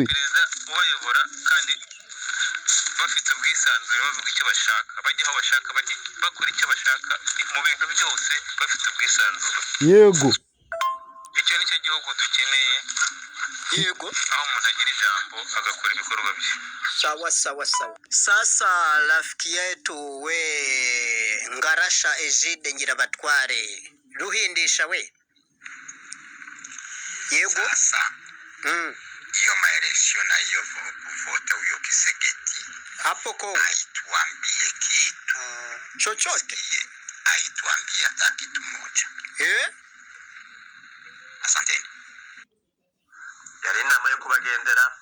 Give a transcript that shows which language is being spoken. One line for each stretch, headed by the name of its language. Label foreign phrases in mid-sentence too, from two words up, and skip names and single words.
Kinyarwanda: perezida ubayobora, kandi bafite ubwisanzure, bavuga icyo bashaka, bajya aho bashaka, bakora icyo bashaka mu bintu byose, bafite ubwisanzure. Yego, icyo ni cyo gihugu dukeneye. Yego, aho umuntu agira ijambo agakora ibikorwa bye.
Swahili: sawa. Sasa rafiki yetu we Ngarasha Egide Ngirabatware, ruhindisha we.
Kinyarwanda: Yego,
Swahili: Sasa hiyo maeleksio na hiyo kuvote huyo Kisegeti hapo Kongo aituambie kitu chochote, aituambie hata kitu moja. Asanteni.
Kinyarwanda: Yari inama yo kubagendera.